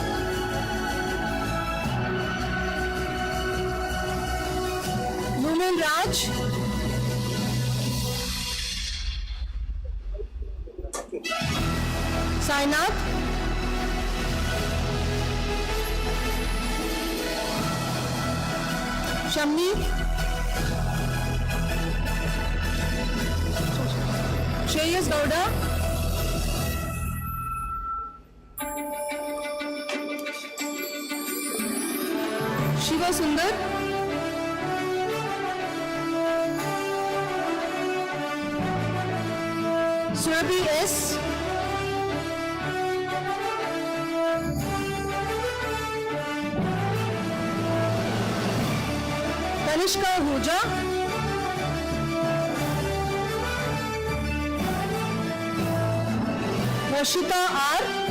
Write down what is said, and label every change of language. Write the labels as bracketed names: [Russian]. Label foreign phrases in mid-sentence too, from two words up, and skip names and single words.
[English] Lumen Raj. Sainath. Shamni. Shreyas Gowda. Shiva Sundar. Surabhi S. Tanishka Huja. Rashita R.